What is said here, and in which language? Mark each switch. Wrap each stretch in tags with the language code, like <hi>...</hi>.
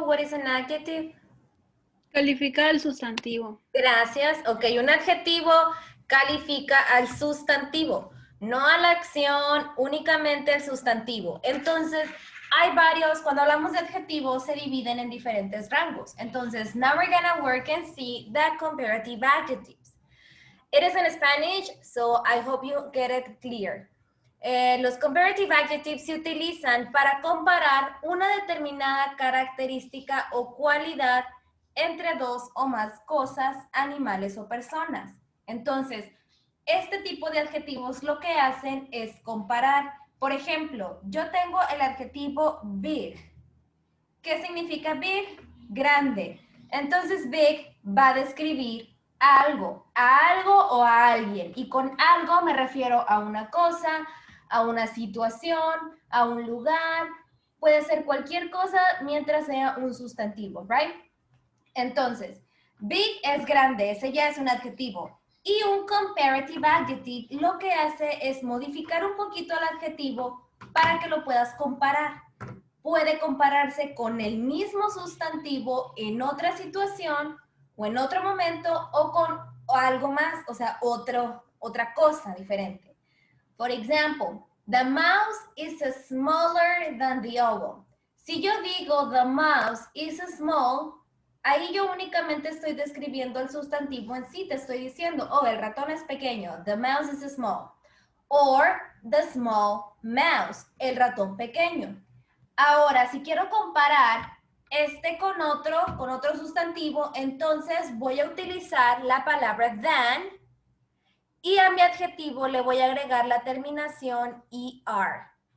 <en>What is an adjective?</en> <es>Califica el sustantivo. Gracias. Ok, un adjetivo califica al sustantivo, no a la acción, únicamente al sustantivo. Entonces, hay varios, cuando hablamos de adjetivos, se dividen en diferentes rangos. Entonces,</es> <en>now we're gonna work and see the comparative adjectives. It is in Spanish, so I hope you get it clear.</en> <es>Los comparative adjectives se utilizan para comparar una determinada característica o cualidad entre dos o más cosas, animales o personas. Entonces, este tipo de adjetivos lo que hacen es comparar. Por ejemplo, yo tengo el adjetivo big. ¿Qué significa big? Grande. Entonces, big va a describir a algo o a alguien. Y con algo me refiero a una cosa, a una situación, a un lugar. Puede ser cualquier cosa mientras sea un sustantivo, ¿right? Entonces, big es grande, ese ya es un adjetivo. Y un comparative adjective lo que hace es modificar un poquito el adjetivo para que lo puedas comparar. Puede compararse con el mismo sustantivo en otra situación o en otro momento o con algo más, o sea, otra cosa diferente.</es> <en>For example, the mouse is smaller than the owl.</en> <es>Si yo digo</es> <en>the mouse is small,</en> <es>ahí yo únicamente estoy describiendo el sustantivo en sí, te estoy diciendo, oh, el ratón es pequeño, the mouse is small.</es> <en>Or the small mouse,</en> <es>el ratón pequeño. Ahora, si quiero comparar este con otro sustantivo, entonces voy a utilizar la palabra than y a mi adjetivo le voy a agregar la terminación ER.</es>